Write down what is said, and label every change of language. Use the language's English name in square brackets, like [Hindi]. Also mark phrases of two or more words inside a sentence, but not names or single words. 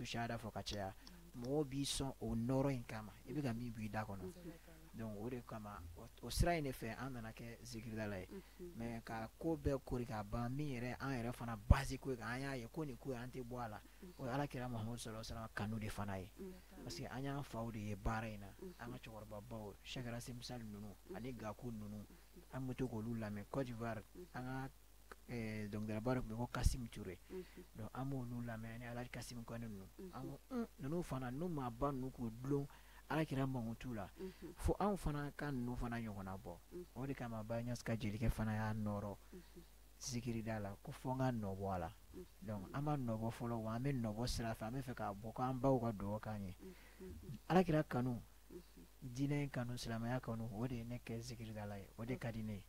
[Bambara] shahada fɔ ka caya mɔgɔw b'i sɔn o nɔrɔ in kama i bɛ ka min bɔ i da kɔnɔ donc o de kama o sira in de fɛ an nana kɛ zikiridala ye mais ka ko bɛɛ kori ka ban min yɛrɛ an yɛrɛ fana base ko ye an y'a ye ko nin ko ye an tɛ bɔ a la o ye alakira Muhamadu [Arabic] صلى الله عليه وسلم [Bambara] kanu de fana ye parce que an y'an faw de ye baara in na an ka cɛkɔrɔbabaw Cheikh Misali ninnu ani Gakou ninnu an bɛ to k'olu lamɛn Côte d'Ivoire an ka dɔnkilidala ba dɔ tun bɛ ko Kasim Ture donc an b'olu lamɛn ni Alaji Kasim Kone ninnu an ko ninnu fana n'u maa ba ninnu k'u dulon Alakira mankutu la fo anw fana ka ninnu fana ɲɔgɔnna bɔ o de kama Baye Niasse ka jelikɛ fana y'a nɔrɔ zikirida la ko fɔ n ka nɔ bɔ a la donc an b'a nɔ bɔ fɔlɔ wa an bɛ nɔ bɔ sira fɛ an bɛ fɛ k'a bɔ k'an baw ka dugawu k'an ye Alakira kanu diinɛ in kanu silamɛya kanu o de ye ne kɛ zikiridala ye o de ka di ne ye.